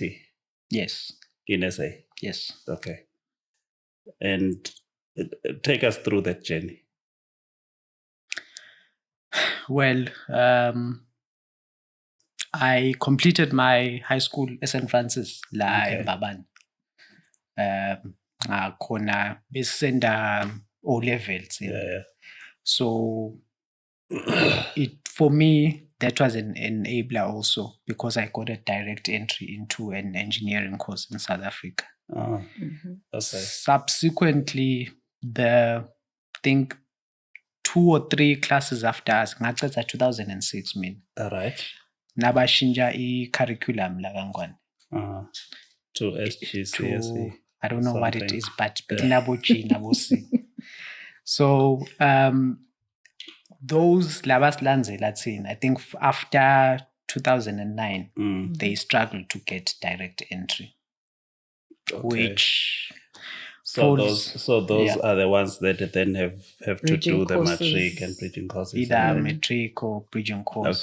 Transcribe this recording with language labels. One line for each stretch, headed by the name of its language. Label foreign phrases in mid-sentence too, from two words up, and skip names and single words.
English: Yes. In SA? Yes. Okay. And take us through that journey. Well, I completed my high school St.
Swati: Francis la eMbabane. Khona besenda
English: O levels. Yeah. So for me, that was an enabler also because I got a direct entry into an engineering course in South Africa. Oh, okay. Subsequently, I think 2 or 3 classes after us,
Swati: ngacetha 2006 mina.
English: All right.
Swati: Nabashinja i-curriculum la kaNgwane.
English: To SGCSE. I don't know what it is, but nabo G, nabo C. So those
Swati: labasilandzela thina,
English: I think after 2009, they struggled to get direct entry. Okay. Which those are the ones that then have to do the matric and bridging courses. Either matric or bridging course.